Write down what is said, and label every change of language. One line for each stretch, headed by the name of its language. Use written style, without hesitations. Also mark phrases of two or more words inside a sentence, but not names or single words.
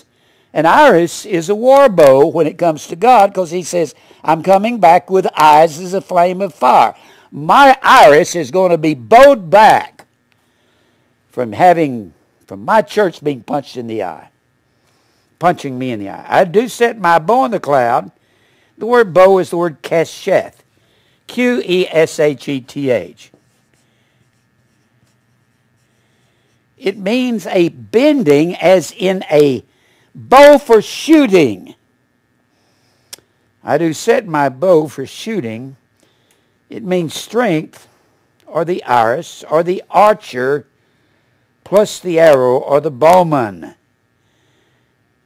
English: An iris is a war bow when it comes to God, because he says, I'm coming back with eyes as a flame of fire. My iris is going to be bowed back from my church being punched in the eye. Punching me in the eye. I do set my bow in the cloud. The word bow is the word kesheth. Q-E-S-H-E-T-H. It means a bending, as in a bow for shooting. I do set my bow for shooting. It means strength, or the iris, or the archer, plus the arrow, or the bowman.